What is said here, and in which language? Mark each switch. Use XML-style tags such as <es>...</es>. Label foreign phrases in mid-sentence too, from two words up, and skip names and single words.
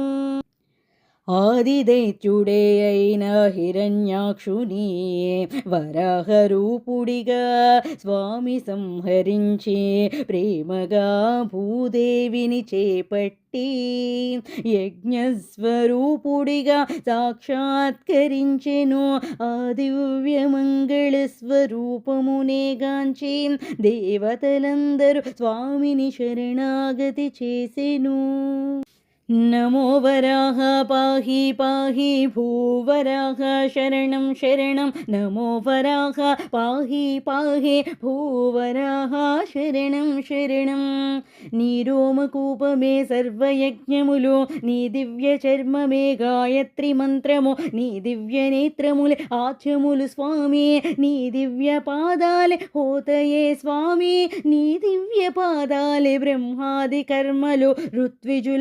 <te>ఆదిదైత్యుడే అయిన హిరణ్యాక్షుని వరాహరూపుడిగా స్వామి సంహరించి ప్రేమగా భూదేవిని చేపట్టి యజ్ఞస్వరూపుడిగా సాక్షాత్కరించెను. ఆ దివ్యమంగళ స్వరూపమునే గాంచి దేవతలందరూ స్వామిని శరణాగతి చేసెను.</te> <sa>नमो वराह पाहि पाहि भूवराह शरणं शरणं नमो वराह पाहि पाहि भूवराह शरणं शरणं</sa> <te>నీ రోమకూపమే సర్వయజ్ఞములు నీ దివ్య చర్మమే గాయత్రి మంత్రము నీ దివ్య నేత్రములే ఆచ్యములు స్వామి నీ దివ్య పాదాలే హోతయే స్వామి నీ దివ్య పాదాలే బ్రహ్మాది కర్మలు ఋత్విజుల</te>